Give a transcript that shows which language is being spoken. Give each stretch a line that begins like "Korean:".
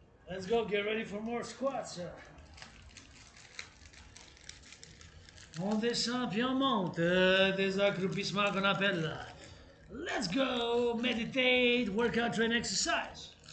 English: Let's go, get ready for more squats.
French: On descend puis on monte. Des accroupissements qu'on appelle.
English: Let's go, meditate, workout, train, exercise.